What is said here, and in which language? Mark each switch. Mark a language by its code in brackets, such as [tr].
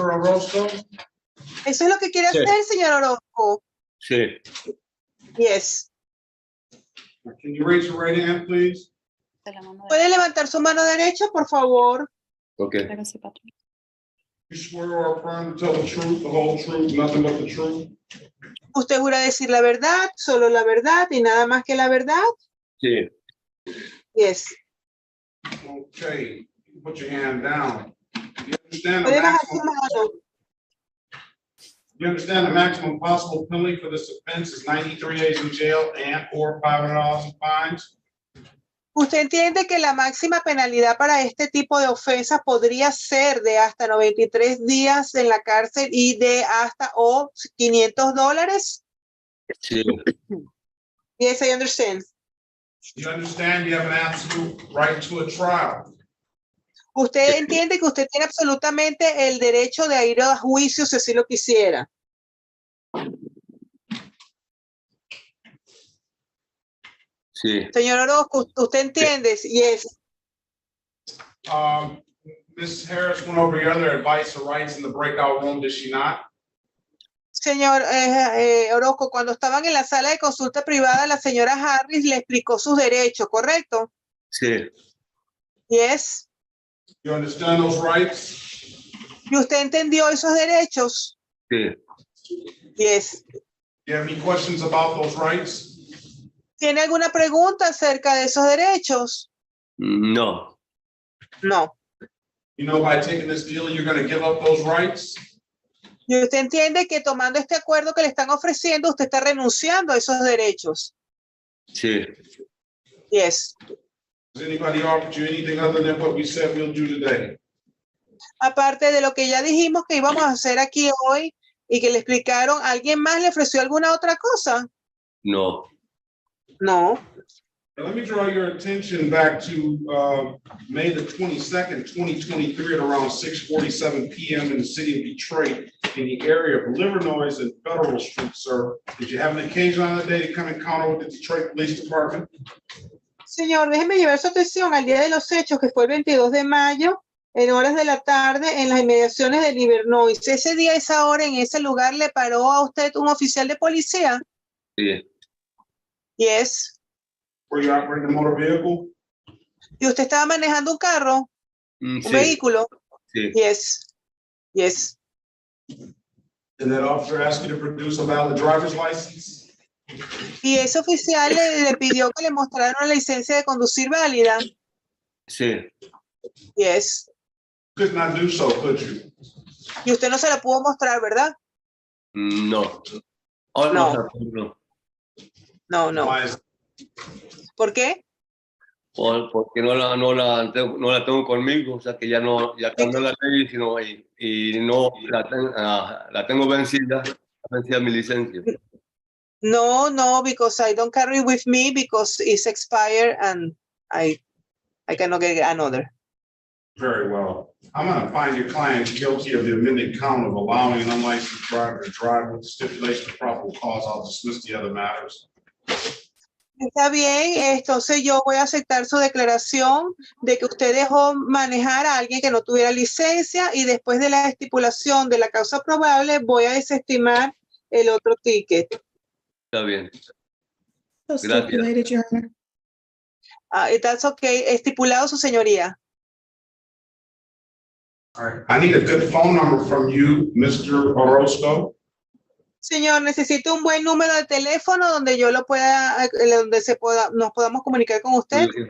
[en] Orozco? [es] ¿Eso es lo que quiere hacer, señor Orozco? Sí. [en] Yes. Can you raise your right hand, please? [es] ¿Puede levantar su mano derecha, por favor? [en] Okay. You swear or affirm to tell the truth, the whole truth, nothing but the truth? [es] ¿Usted jura decir la verdad, solo la verdad y nada más que la verdad? Sí. [en] Yes. Okay, put your hand down. You understand [es] ¿Puede bajar su mano? [en] You understand the maximum possible penalty for this offense is 93 days in jail and or $500 in fines? [es] ¿Usted entiende que la máxima penalidad para este tipo de ofensas podría ser de hasta 93 días en la cárcel y de hasta $500? Sí. [en] Yes, I understand. You understand you have an absolute right to a trial. [es] Usted entiende que usted tiene absolutamente el derecho de ir a juicio si así lo quisiera. Sí. Señor Orozco, ¿usted entiende? [en] Yes. Ms. Harris went over your other advice or rights in the breakout room, did she not? [es] Señor Orozco, cuando estaban en la sala de consulta privada, la señora Harris le explicó sus derechos, ¿correcto? Sí. [en] Yes. You understand those rights? [es] ¿Y usted entendió esos derechos? Sí. [en] Yes. You have any questions about those rights? [es] ¿Tiene alguna pregunta acerca de esos derechos? No. [en] No. You know, by taking this deal, you're going to give up those rights? [es] Y usted entiende que tomando este acuerdo que le están ofreciendo, usted está renunciando a esos derechos. Sí. [en] Yes. Has anybody offered you anything other than what we said we'll do today? [es] Aparte de lo que ya dijimos que íbamos a hacer aquí hoy y que le explicaron, ¿alguien más le ofreció alguna otra cosa? No. [en] No. Let me draw your attention back to May the 22nd, 2023 at around 6:47 p.m. in the city of Detroit in the area of Livernois and Federal Street, sir. Did you have an occasion on that day to come encounter with the Detroit Police Department? [es] Señor, déjeme llevar su atención al día de los hechos, que fue el 22 de mayo, en horas de la tarde, en las inmediaciones de Livernois. Ese día, esa hora, en ese lugar, ¿le paró a usted un oficial de policía? Sí. [en] Yes. Were you operating a motor vehicle? [es] ¿Y usted estaba manejando un carro? ¿Un Sí. vehículo? Sí. [en] Yes. Yes. Did that officer ask you to produce a valid driver's license? [es] Y ese oficial le pidió que le mostrara una licencia de conducir válida. Sí. [en] Yes. Could not do so, could you? [es] Y usted no se la pudo mostrar, ¿verdad? No. Oh, No. No. No, no. [en] Why is- [es] ¿Por qué? Porque no la tengo conmigo, o sea que ya cambió la ley, sino, y no la tengo vencida mi licencia. [en] No, because I don't carry with me because it's expired and I cannot get another. Very well. I'm going to find your client guilty of the amended count of allowing an unlicensed driver to drive with stipulation of probable cause. I'll dismiss the other matters. [es] Está bien, entonces yo voy a aceptar su declaración de que usted dejó manejar a alguien que no tuviera licencia y después de la estipulación de la causa probable voy a desestimar el otro ticket. Está bien. [en] So stipulated, Your Honor. That's okay. [es] Estipulado, su señoría. [en] All right. I need a good phone number from you, Mr. Orozco. [es] Señor, necesito un buen número de teléfono donde yo lo pueda, nos podamos comunicar con usted.